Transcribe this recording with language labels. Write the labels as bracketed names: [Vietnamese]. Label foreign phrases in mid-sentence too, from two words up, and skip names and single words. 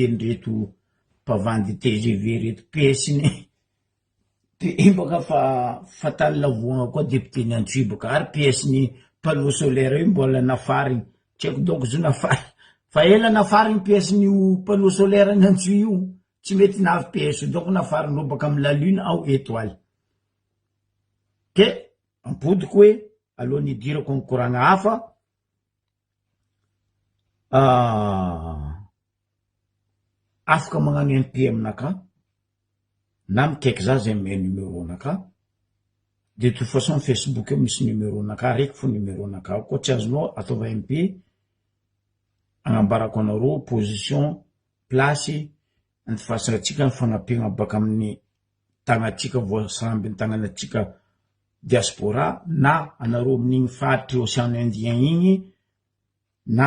[Malagasy] reto mpavandy TGV reto PS-ny pe baka fa tany lavoagna koa député ny Antsoy baka ary PS-ny [French] panneau solaire [Malagasy] io mbola nafariny tsy haiko donc zo nafary fa ela nafariny PS-ny [French] panneau solaire [Malagasy] ny Antsoy io tsy mety navy PS donc nafariny baka amy [French] la lune [Malagasy] ao étoile ke ampodiko hoe alohan'ny hidirako amy koragna hafa afaka magnano MP aminaka na mikaiky za zay ame numéro naka [French] de toute façon [Malagasy] Facebook eo misy numéro naka raiky fo numéro naka koa tsy azonao ataova MP agnambarako anareo [French] position place [Malagasy] antifasatsika ny fagnampigna baka amin'ny tagnatsika voasamby ny tagnanatsika diaspora na anareo amin'igny faritry Océan Indien igny na